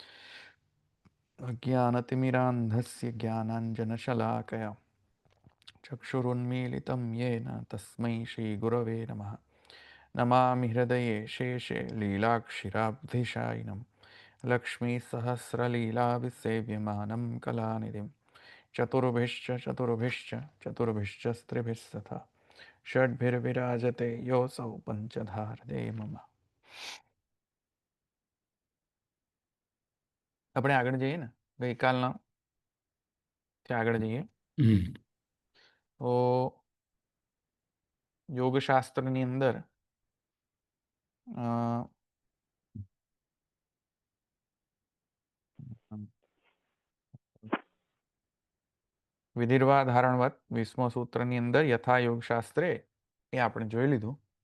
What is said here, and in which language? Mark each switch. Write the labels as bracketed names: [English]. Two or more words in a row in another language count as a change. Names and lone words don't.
[Sanskrit] अज्ञानतिमिरान्धस्य ज्ञानाञ्जनशलाकया चक्षुरुन्मीलितं येन तस्मै श्रीगुरवे नमः नमामि हृदये शेषे लीलाक्षिराब्धिशायिनं लक्ष्मीसहस्रलीलाभिसेव्यमानं कलानिधिं चतुर्भिश्च स्त्रिभिस्तथा षड्भिर्विराजते योऽसौ पञ्चधारदे मम [Gujarati] આપણે આગળ જઈએ ને ગઈકાલના ત્યાં આગળ જઈએ તો યોગશાસ્ત્રની અંદર [Sanskrit] વિધિર્વા ધારણવત [Gujarati] 20મો સૂત્રની અંદર [Sanskrit] યથા યોગશાસ્ત્રે [Gujarati] એ આપણે જોઈ લીધું